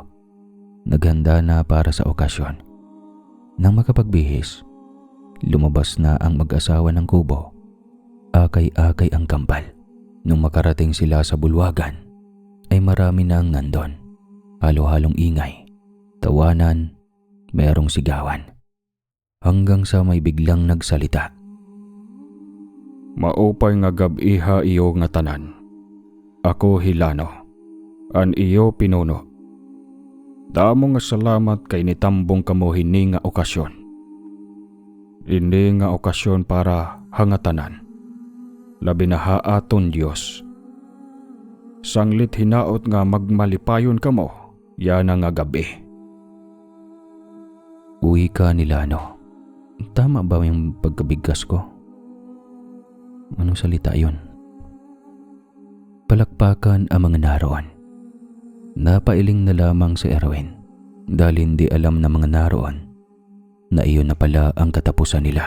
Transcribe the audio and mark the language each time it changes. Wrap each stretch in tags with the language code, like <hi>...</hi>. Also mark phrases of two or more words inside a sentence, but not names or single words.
<tl>Naghanda na para sa okasyon. Nang makapagbihis, lumabas na ang mag-asawa ng kubo. Akay-akay ang kambal. Nung makarating sila sa bulwagan, ay marami na ang nandon. Halo-halong ingay, tawanan, merong sigawan. Hanggang sa may biglang nagsalita.</tl> <war>Maupay nga gab-iha iyo nga tanan. Ako Hilano, an iyo pinuno. Damo nga salamat kay nitambong kamo hini nga okasyon. Ini nga okasyon para hangatanan. Labi na haaton Diyos. Sanglit hinaot nga magmalipayon kamo, yana nga gabi. Uwi ka ni Lano.</war> <tl>Tama ba yung pagkabigkas ko? Anong salita yun? Palakpakan ang mga naroon. Napailing na lamang si Erwin dahil hindi alam ng mga naroon na iyon na pala ang katapusan nila.</tl>